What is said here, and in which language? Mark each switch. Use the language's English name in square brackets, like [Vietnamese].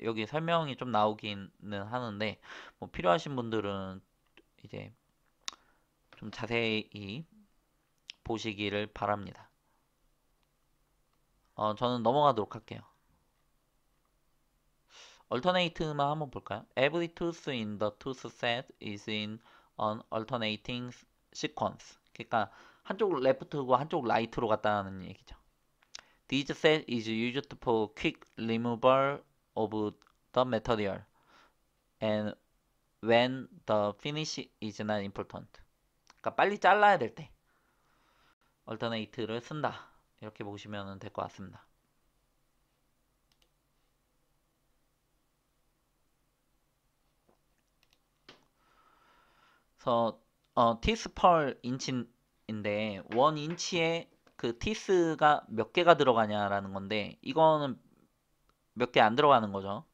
[Korean] 여기 설명이 좀 나오기는 하는데 뭐 필요하신 분들은 이제 좀 자세히 보시기를 바랍니다. 저는 넘어가도록 할게요. alternate만 한번 볼까요? [English] Every tooth in the tooth set is in an alternating sequence. [Korean] 그러니까 한쪽 레프트고 한쪽 라이트로 갔다는 얘기죠. [English] This set is used for quick removal of the material and when the finish is not important. [Korean] 그러니까 빨리 잘라야 될 때 alternate를 쓴다. 이렇게 보시면 될 것 같습니다. 그래서 티스 펄 인치인데 1인치에 그 티스가 몇 개가 들어가냐라는 건데 이거는 몇 개 안 들어가는 거죠.